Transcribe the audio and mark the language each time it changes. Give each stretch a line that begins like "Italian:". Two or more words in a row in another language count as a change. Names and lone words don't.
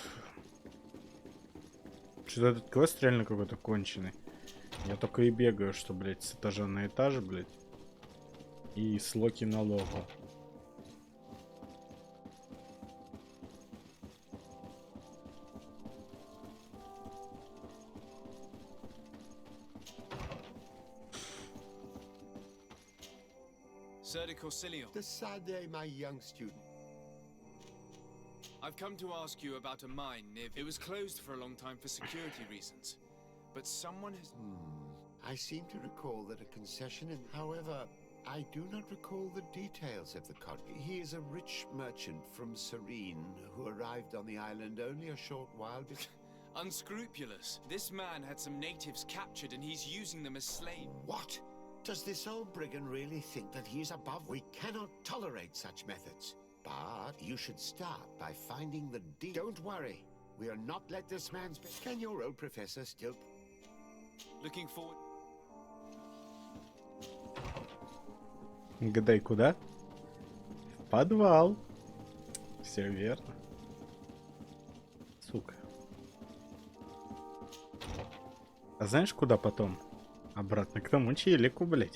Russian: Что-то этот квест реально какой-то конченый. Я только и бегаю, что, блядь, с этажа на этаж, блядь. И с Локи на Логу.
English: Sir de Corsillon. Decidez, my young student. I've come to ask you about a mine near... It was closed for a long time for security reasons. But someone has... I seem to recall that a concession in... However, I do not recall the details of the contract. He is a rich merchant from Serene who arrived on the island only a short while before... Unscrupulous. This man had some natives captured and he's using them as slaves. What? Does this old brigand really think that he is above? We cannot tolerate such methods. But you should start by finding the deed. Don't worry. We'll not let this man speak. Can your old professor still... Looking forward...
Russian: Гадай, куда? В подвал. Все верно. Сука. А знаешь, куда потом? Обратно к тому челику, блядь.